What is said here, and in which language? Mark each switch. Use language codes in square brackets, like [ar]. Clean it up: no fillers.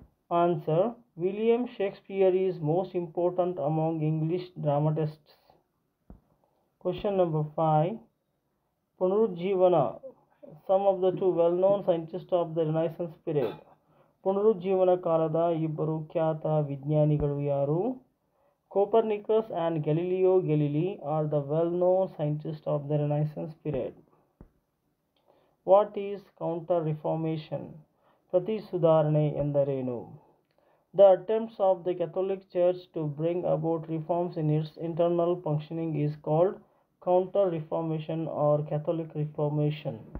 [en] Answer: William Shakespeare is most important among English dramatists. Question number 5. ಪುನರುಜ್ಜೀವನ. Some of the 2 well-known scientists of the Renaissance period. [kn] ಪುನರುಜ್ಜೀವನ ಕಾಲದ 2 ಖ್ಯಾತ ವಿಜ್ಞಾನಿಗಳು ಯಾರು? [en] Copernicus and Galileo Galilei are the well-known scientists of the Renaissance period. What is counter-reformation? [kn] ಪ್ರತಿ ಸುಧಾರಣೆ ಎಂದರೇನು? [en] The attempts of the Catholic Church to bring about reforms in its internal functioning is called counter-reformation or Catholic Reformation.